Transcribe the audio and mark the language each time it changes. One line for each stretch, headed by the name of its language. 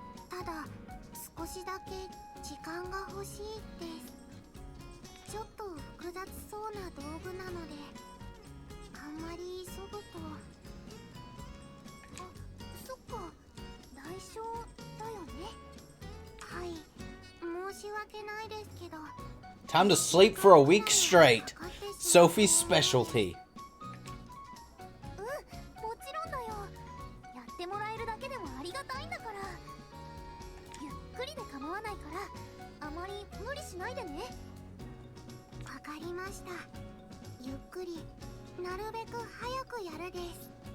Japanese: ただ少しだけ時間が欲しいです。ちょっと複雑そうな道具なのであんまり急ぐと。あ、そっか、代償だよね。はい、申し訳ないですけど。
English: Time to sleep for a week straight. Sophie's specialty.
Japanese: もちろんだよ。やってもらえるだけでもありがたいんだから。ゆっで構わないからあまり無理しないでね。わかりました。ゆっくりなるべく早くやるです。